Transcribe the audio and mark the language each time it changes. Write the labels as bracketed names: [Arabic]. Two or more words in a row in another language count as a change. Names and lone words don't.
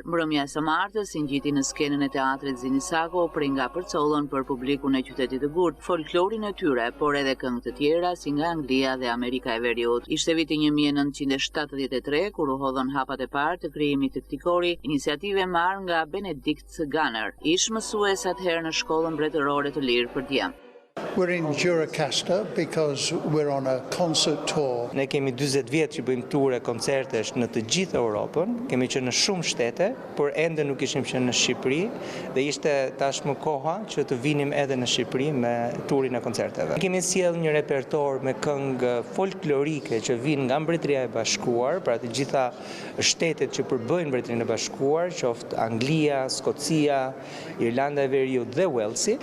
[Albanian] Mbrëmja së martës i ngjiti në skenën e teatrit Zinisako prej nga përcollën për publikun e qytetit të Gurt, folklorin e tyre, por edhe këngë të tjera si nga Anglia dhe Amerika e Veriut. Ishte viti 1973 kur u hodhën hapat e parë të krijimit të këtij kori, iniciative marrë nga Benedict Gunner, ish mësues atëherë në shkollën mbretërore të lirë për djem. [English] We're in Gjirokastër because we're on a concert tour. [Albanian] Ne kemi 40 vjet që bëjmë ture koncertesh në të gjithë Europën, kemi qenë në shumë shtete, por ende nuk ishim qenë në Shqipëri dhe ishte tashmë koha që të vinim edhe në Shqipëri me turin e koncerteve. Kemi sjell një repertor me këngë folklorike që vijnë nga Mbretëria e Bashkuar, pra të gjitha shtetet që përbëjnë Mbretërinë e Bashkuar, qoftë Anglia, Skocia, Irlanda e Veriut dhe Walesi.